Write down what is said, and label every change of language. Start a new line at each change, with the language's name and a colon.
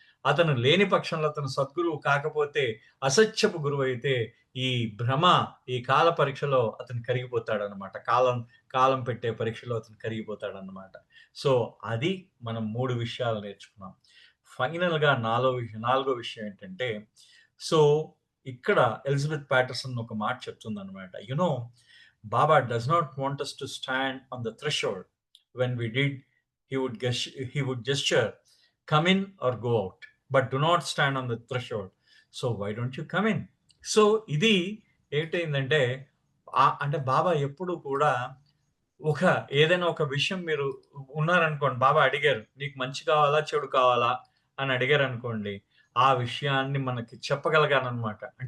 Telugu: అతను లేని పక్షంలో అతను సద్గురువు కాకపోతే అసత్యపు గురువైతే ఈ భ్రమ, ఈ కాల పరీక్షలో అతను కరిగిపోతాడన్నమాట. కాలం పెట్టే పరీక్షలో అతను కరిగిపోతాడన్నమాట. సో, అది మనం 3 విషయాలు నేర్చుకున్నాం. ఫైనల్‌గా నాలుగో విషయం ఏంటంటే, సో, ఇక్కడ ఎలిజబెత్ ప్యాటర్సన్ ఒక మాట చెప్తుందన్నమాట.
English: Baba does not want us to stand on the threshold. When we did, he would gesture, come in or go out, but do not stand on the threshold. So why don't you come in?
Telugu: So ఇది ఏంటయిందంటే అంటే బాబా ఎప్పుడు కూడా ఒక ఏదైనా ఒక విషయం మీరు ఉన్నారనుకోండి, బాబా అడిగారు, "నీకు మంచి కావాలా? చెడు కావాలా?" అని అడిగారనుకోండి. ఆ విషయాన్ని మనకి చెప్పగలగాలనమాట.